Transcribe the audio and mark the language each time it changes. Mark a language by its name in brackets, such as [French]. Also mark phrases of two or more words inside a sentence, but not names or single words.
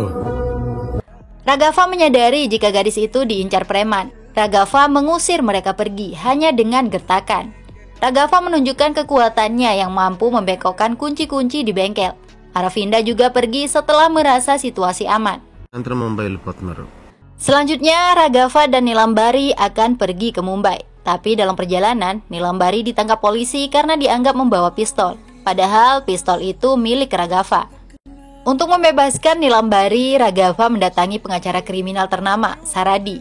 [Indonesian] Raghafa menyadari jika gadis itu diincar preman. Raghafa mengusir mereka pergi hanya dengan gertakan. Raghafa menunjukkan kekuatannya yang mampu membengkokkan kunci-kunci di bengkel. Aravinda juga pergi setelah merasa situasi aman. [Telugu] సాయంత్రం ముంబై వెళ్ళిపోతున్నారు. [Indonesian] Selanjutnya, Raghafa dan Nilambari akan pergi ke Mumbai. Tapi dalam perjalanan, Nilambari ditangkap polisi karena dianggap membawa pistol. Padahal pistol itu milik Raghafa. Untuk membebaskan Nilambari, Raghafa mendatangi pengacara kriminal ternama, Saradi.